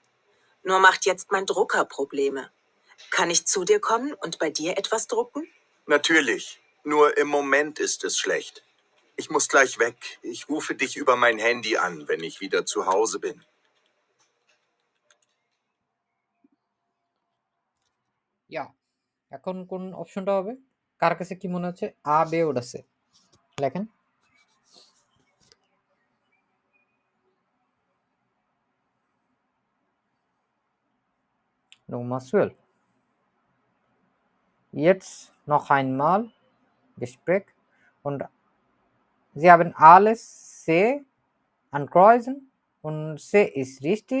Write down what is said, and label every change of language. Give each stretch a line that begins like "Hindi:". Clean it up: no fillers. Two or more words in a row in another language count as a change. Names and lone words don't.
German: Nur macht jetzt mein Drucker Probleme. Kann ich zu dir kommen und bei dir etwas drucken? Natürlich. Nur im Moment ist es schlecht. Ich muss gleich weg. Ich rufe dich über mein Handy an, wenn ich wieder zu Hause bin. Ja,
Bangla: এখন কোন অপশনটা হবে? কার কাছে কি মনে হচ্ছে?
German: A, B oder C.
Bangla: লেখেন।
German: Nummer 12. Jetzt noch einmal Gespräch und Sie haben alles C ankreuzen und C ist richtig.